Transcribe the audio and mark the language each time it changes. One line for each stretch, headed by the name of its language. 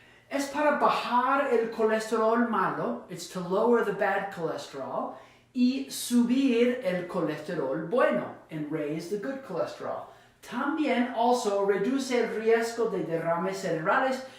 Spanish: Es para bajar el colesterol malo.
English: It's to lower the bad cholesterol.
Spanish: Y subir el colesterol bueno.
English: And raise the good cholesterol.
Spanish: También also reduce el riesgo de derrames cerebrales.